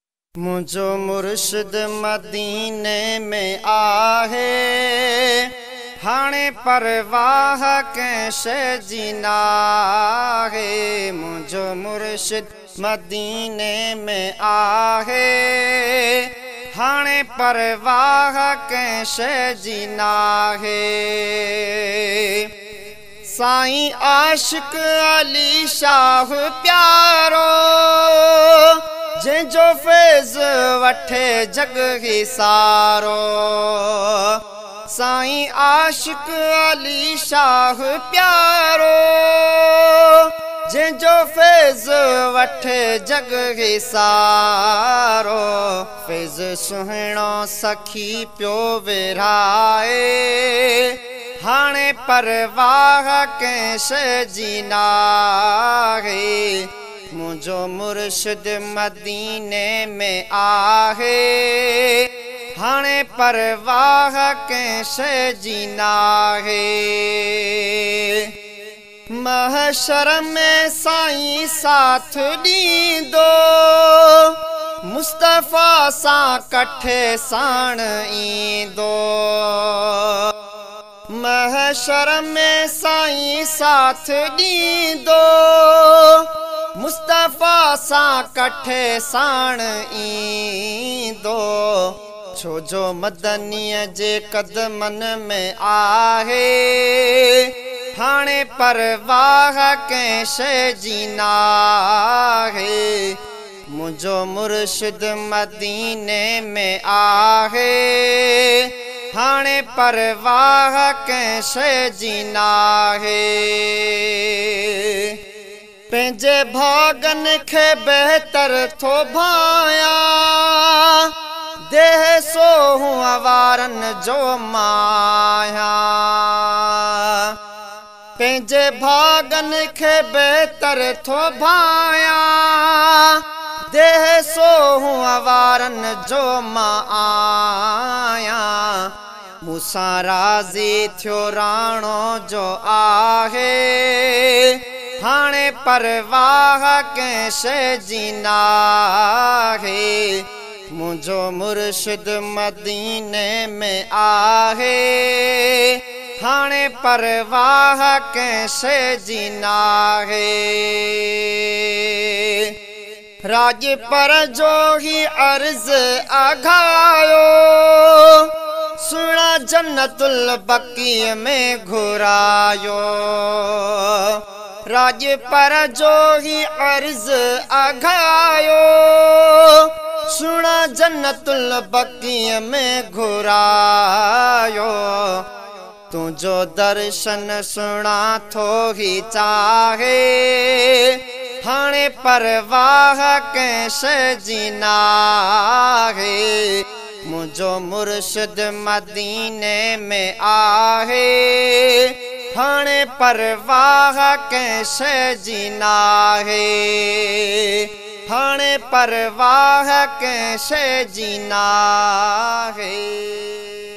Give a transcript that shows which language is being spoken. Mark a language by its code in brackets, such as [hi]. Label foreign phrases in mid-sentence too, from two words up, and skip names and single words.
[sd] मुझो मुर्शिद मदीने में आहे, हाणे परवाह [ur] کیسے جینا ہے. [sd] मुझो मुर्शिद मदीने में आहे, हाणे परवाह [ur] کیسے جینا ہے. [sd] साईं आशिक अली शाह प्यारो, जंहिंजो फैज़ वठे जग ही सारो। साईं आशिक अली शाह प्यारो, जंहिंजो फैज़ वठे जग ही सारो। फैज़ सुहिणो सखी पियो विरहाए, हाणे परवाह [ur] کیسے جینا ہے. [sd] मुझो मुर्शिद मदीने में आहे, हाणे परवाह [ur] کیسے جینا ہے. [sd] महशर में साईं साथ ॾींदो, मुस्तफ़ा सां कठे साण ईंदो। महशर में साईं साथ ॾींदो, मुस्तफ़ा सां कठे साण ईंदो। छो जो मदनीअ जे कदमनि में आहे, हाणे परवाह [ur] کیسے جینا ہے. [sd] मुझो मुर्शिद मदीने में आहे, हाणे परवाह [ur] کیسے جینا ہے. [sd] पंहिंजे भागन खे बहितर थो भाया, देह सोहूं अवारन जो माया। पंहिंजे भागन खे बहितर थो भाया, देह सोहूं अवारन जो माया। मूंसां राज़ी थियो राणो जो आहे, हाणे परवाह [ur] کیسے جینا ہے. [sd] मुझो मुर्शिद मदीने में आहे, हाणे परवाह [ur] کیسے جینا ہے. [sd] राज पर जो ही अर्ज अघायो, सुना जन्नतुल बकी में घुरायो। राज पर जो ही अर्ज अघायो, सुना जन्नतुल बकी में घुरायो। तुझो दर्शन सुना थो ही चाहे, हाणे परवाह [ur] کیسے جینا ہے. [sd] मुझो मुर्शिद मदीने में आहे, हाणे परवाह [ur] کیسے جینا ہے. ہاݨي پرواہ کیسے جینا ہے.